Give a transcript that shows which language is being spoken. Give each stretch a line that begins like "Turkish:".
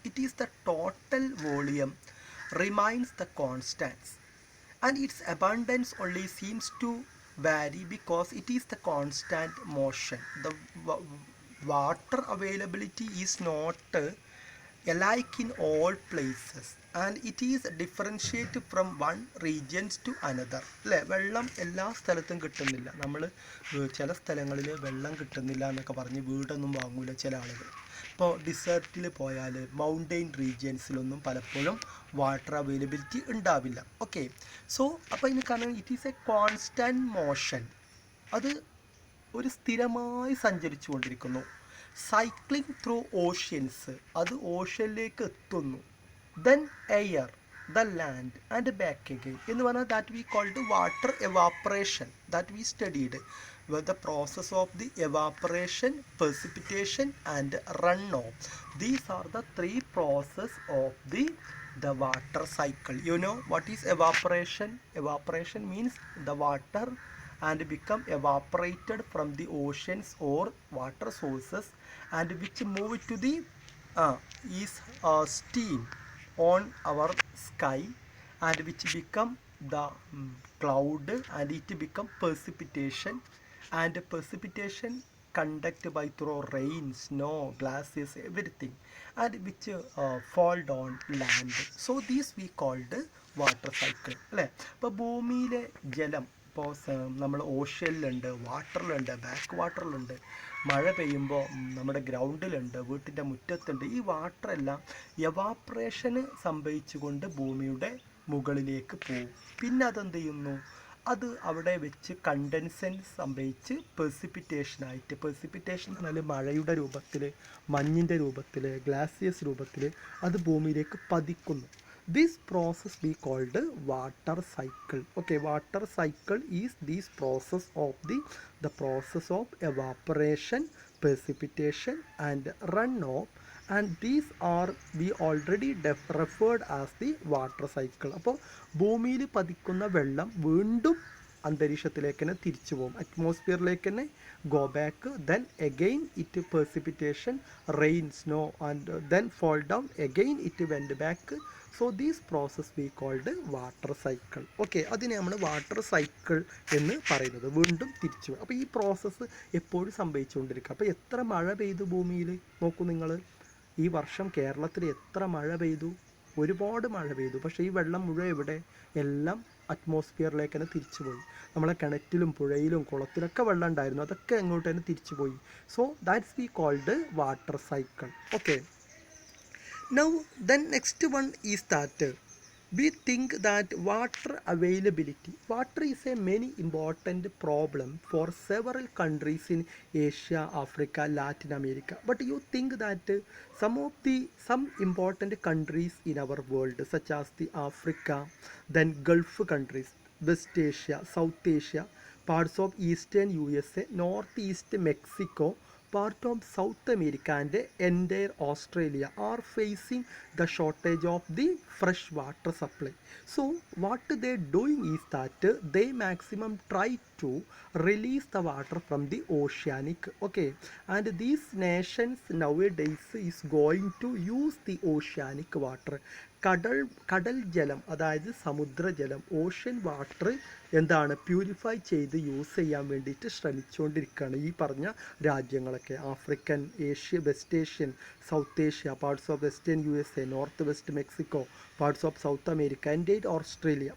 English: It is the total volume remains the constant, and its abundance only seems to vary because it is the constant motion. The water availability is not alike in all places and it is differentiated from one regions to another.
Malayalam: അല്ലേ, വെള്ളം എല്ലാ സ്ഥലത്തും കിട്ടുന്നില്ല. നമ്മൾ ചില സ്ഥലങ്ങളിൽ വെള്ളം കിട്ടുന്നില്ല എന്നൊക്കെ പറഞ്ഞ് വീടൊന്നും വാങ്ങൂല ചില ആളുകൾ. ഇപ്പോൾ ഡിസേർട്ടിൽ പോയാൽ മൗണ്ടെയിൻ റീജിയൻസിലൊന്നും പലപ്പോഴും വാട്ടർ അവൈലബിലിറ്റി ഉണ്ടാവില്ല.
English: okay, so
Malayalam: അപ്പോൾ ഇതിന് കാരണം
English: It is a constant motion.
Malayalam: അത് ഒരു സ്ഥിരമായി സഞ്ചരിച്ചു കൊണ്ടിരിക്കുന്നു.
English: cycling through oceans,
Malayalam: അത് ഓഷ്യനിലേക്ക് എത്തുന്നു.
English: then air, the land and back again
Malayalam: എന്ന് പറഞ്ഞാൽ
English: That we called water evaporation, that we studied. the process of the evaporation, precipitation and runoff. These are the three processes of the water cycle. You know what is evaporation? Evaporation means the water and become evaporated from the oceans or water sources and which move to the is steam on our sky and which become the cloud and it become precipitation and precipitation conducted by through rain, snow, glaciers, everything and which fall down land. So these we called water cycle അല്ലേ.
Malayalam: ഇപ്പോൾ ഭൂമിയിലെ ജലം ഇപ്പോൾ നമ്മൾ ഓഷ്യനിലുണ്ട്, വാട്ടറിലുണ്ട്, back വാട്ടറിലുണ്ട്, മഴ പെയ്യുമ്പോൾ നമ്മുടെ ഗ്രൗണ്ടിലുണ്ട്, വീട്ടിൻ്റെ മുറ്റത്തുണ്ട്. ഈ വാട്ടറെല്ലാം എവാപ്രേഷന് സംഭവിച്ചുകൊണ്ട് ഭൂമിയുടെ മുകളിലേക്ക് പോകും. പിന്നെ അതെന്ത് ചെയ്യുന്നു, അത് അവിടെ വെച്ച് കണ്ടൻസൻ സംഭവിച്ച് പെർസിപ്പിറ്റേഷനായിട്ട്, പെർസിപ്പിറ്റേഷൻ എന്ന് പറഞ്ഞാൽ മഴയുടെ രൂപത്തിൽ, മഞ്ഞിൻ്റെ രൂപത്തിൽ, ഗ്ലാസിയസ് രൂപത്തിൽ അത് ഭൂമിയിലേക്ക് പതിക്കുന്നു.
English: This process we called water cycle. Okay, water cycle is this process of the process of evaporation, precipitation and runoff, and these are we already referred as the water cycle.
Malayalam: അപ്പോൾ ഭൂമിയിൽ പതിക്കുന്ന വെള്ളം വീണ്ടും അന്തരീക്ഷത്തിലേക്ക് തന്നെ തിരിച്ചു പോകും, അറ്റ്മോസ്ഫിയറിലേക്ക് തന്നെ
English: go back, then again it precipitation, rain, snow and then fall down, again it went back. So this process we called water cycle.
Malayalam: Okay, അതിനെ നമ്മൾ വാട്ടർ സൈക്കിൾ എന്ന് പറയുന്നത്, വീണ്ടും തിരിച്ചു. അപ്പോൾ ഈ പ്രോസസ്സ് എപ്പോഴും സംഭവിച്ചുകൊണ്ടിരിക്കുക. അപ്പോൾ എത്ര മഴ പെയ്തു ഭൂമിയിൽ നോക്കൂ നിങ്ങൾ, ഈ വർഷം കേരളത്തിൽ എത്ര മഴ പെയ്തു, ഒരുപാട് മഴ പെയ്തു. പക്ഷേ ഈ വെള്ളം മുഴുവൻ എവിടെ, എല്ലാം അറ്റ്മോസ്ഫിയറിലേക്ക് തന്നെ തിരിച്ചു പോയി. നമ്മളെ കിണറ്റിലും പുഴയിലും കുളത്തിലൊക്കെ വെള്ളം ഉണ്ടായിരുന്നു, അതൊക്കെ എങ്ങോട്ട് തന്നെ തിരിച്ചു പോയി.
English: So that's we called water cycle. Okay, now then next one is that we think that water availability, water is a many important problem for several countries in Asia, Africa, Latin America. But you think that some important countries in our world such as the Africa, then Gulf countries, West Asia, South Asia, parts of Eastern USA, Northeast Mexico, part of South America and entire Australia are facing the shortage of the fresh water supply. So what they doing is that they maximum try to release the water from the oceanic. Okay, and these nations nowadays is going to use the oceanic water.
Malayalam: കടൽ ജലം, അതായത് സമുദ്രജലം, ocean water എന്താണ് purify ചെയ്ത് use ചെയ്യാൻ വേണ്ടിയിട്ട് ശ്രമിച്ചുകൊണ്ടിരിക്കുകയാണ് ഈ പറഞ്ഞ രാജ്യങ്ങളൊക്കെ.
English: African, Asia, west Asian, south Asia, parts of western USA, north west Mexico, parts of south America, എൻ്റെ Australia.